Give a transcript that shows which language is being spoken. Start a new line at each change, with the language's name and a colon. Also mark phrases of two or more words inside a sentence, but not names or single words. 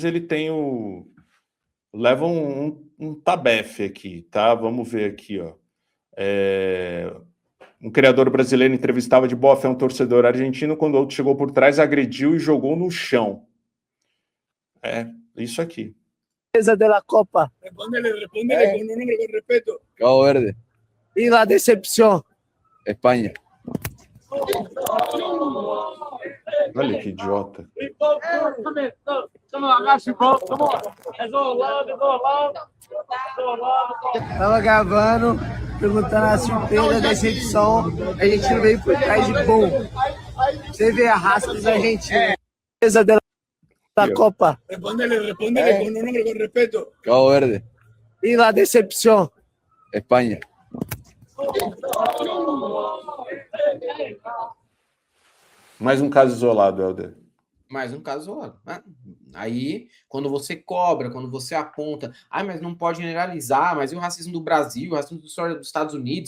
Portuguese: Ele tem leva um tabefe aqui, tá? Vamos ver aqui, ó. Um criador brasileiro entrevistava de boa fé um torcedor argentino quando o outro chegou por trás, agrediu e jogou no chão. Isso aqui.
Spanish: Esa de la Copa. Respondele con un nombre con respeto. Cabo Verde. Y la decepción. Espanha.
Portuguese: Olha que idiota. Tava gravando, perguntando a surpresa, a decepção. A gente não veio por trás de bom. Você vê a raça dos argentinos.
Spanish: Esa de la Copa. Respondele con un nombre con respeto. Cabo Verde. Y la decepción. Espanha.
Portuguese: Mais um caso isolado, Helder. Mais um caso isolado. Aí, quando você cobra, quando você aponta, mas não pode generalizar, mas e o racismo do Brasil, o racismo dos Estados Unidos?